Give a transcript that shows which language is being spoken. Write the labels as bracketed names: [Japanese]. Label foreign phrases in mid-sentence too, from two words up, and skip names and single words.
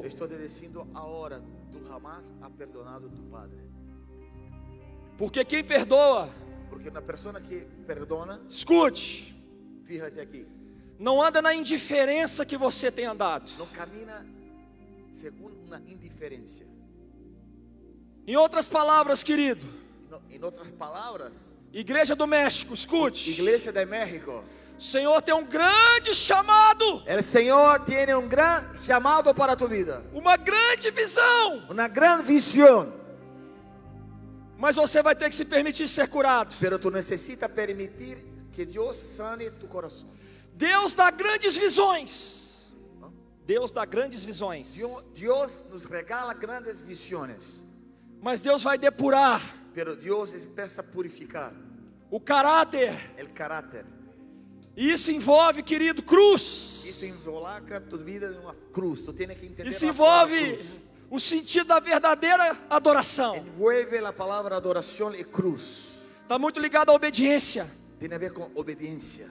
[Spanish] Estoy diciendo ahora, tú jamás has perdonado a tu padre. [Portuguese] Porque quem perdoa, [Spanish] Porque una persona que perdona, [Portuguese] escute, [Spanish] fíjate aquí, [Portuguese] não anda na indiferença que você tem andado. [Spanish] no camina según una indiferencia. [Portuguese] Em outras palavras, querido, [Spanish] No, en otras palabras, [Portuguese] Igreja do México, escute. [Spanish] Iglesia de México, [Portuguese] O Senhor tem um grande chamado, [Spanish] el Señor tiene un gran llamado para tu vida, [Portuguese] uma grande visão, [Spanish] una gran visión, [Portuguese] mas você vai ter que se permitir ser curado. [Spanish] pero tú necesitas permitir que Dios sane tu corazón. [Portuguese] Deus dá grandes visões. Deus dá grandes visões. [Spanish] Dios nos regala grandes visiones, [Portuguese] Mas Deus vai depurar [Spanish] pero Dios empieza a purificar [Portuguese] o caráter. [Spanish] el carácter. [Portuguese] E isso envolve, querido, cruz. [Spanish] Isso involucra tu vida [Portuguese] em uma [Spanish] cruz. Tu tienes que entender [Portuguese] Isso a palavra envolve cruz. o sentido da verdadeira adoração. [Spanish] Envuelve [Portuguese] a palavra adoração [Spanish] e cruz. [Portuguese] Está muito ligado à obediência. Tem a ver com obediência.